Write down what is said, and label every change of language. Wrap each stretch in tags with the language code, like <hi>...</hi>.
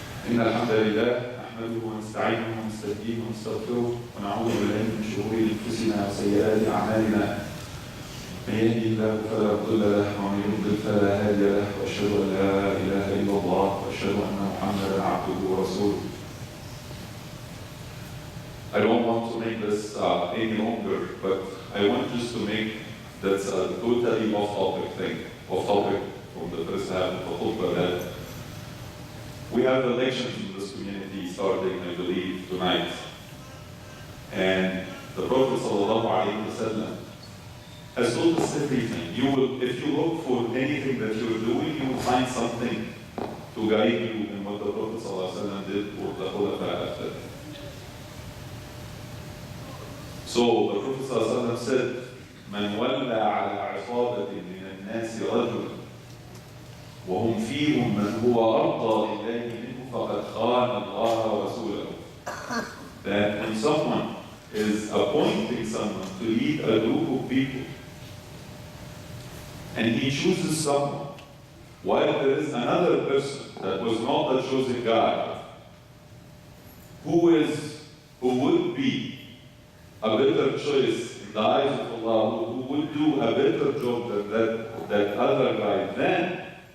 <ar>إن الحمد لله نحمده ونستعينه ونستهديه ونستغفره ونعوذ بالله من شرور أنفسنا وسيئات أعمالنا. من يهده الله فلا مضل له ومن يضلل فلا هادي له وأشهد أن لا إله إلا الله وأشهد أن محمدا عبده ورسوله.</ar> <en>I don't want to make this any longer, but I want just to make that's a totally off-topic thing, off-topic from the first half of the khutbah, that we have elections in this community starting, I believe, tonight. And the Prophet ﷺ has told us everything. You will, if you look for anything that you're doing, you will find something to guide you in what the Prophet ﷺ did or the Khulafa after.</en> <ar>So the Prophet ﷺ said, من ولى على عصابة من الناس رجل وهم فيهم من هو أرضى لله منه فقد خان الله ورسوله.</ar> <en>That when someone is appointing someone to lead a group of people and he chooses someone while there is another person that was not the chosen guy who would be a better choice in the eyes of Allah, who would do a better job than that other guy, then</en>